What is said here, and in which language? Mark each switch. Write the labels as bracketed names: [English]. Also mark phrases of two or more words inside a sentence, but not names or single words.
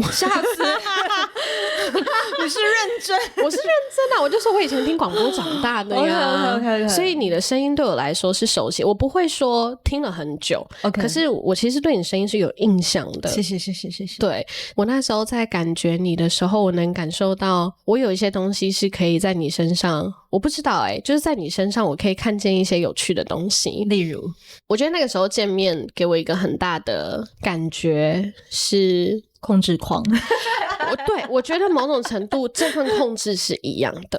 [Chinese] 嚇死！你是認真？我是認真的，我就說我以前聽廣播長大的呀。 Okay. 所以你的聲音對我來說是熟悉，我不會說聽了很久。 Okay. 可是我其實對你聲音是有印象的。謝謝。對，我那時候在感覺你的時候，我能感受到我有一些東西是可以在你身上，我不知道就是在你身上我可以看見一些有趣的東西。例如，我覺得那個時候見面給我一個很大的感覺是控制狂。对，我覺得某種程度這份控制是一樣的。